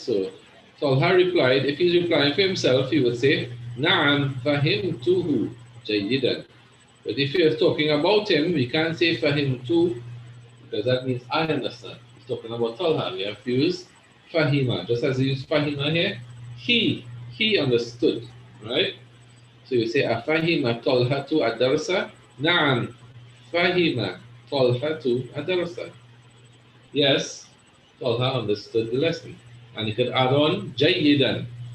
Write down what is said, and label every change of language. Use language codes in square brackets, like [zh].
[en] So Talha replied, if he's replying for himself, he would say [ar] نعم فهمته جيدا. [en] But if you're talking about him, we can't say فهمته, because that means I understand. He's talking about Talha. We have to use Fahima. Just as we use Fahima here, he understood. Right? So you say [ar] أفهم طلحة الدرس؟ نعم فهم طلحة الدرس. [en] Yes, Talha understood the lesson. And you could add on جيدا.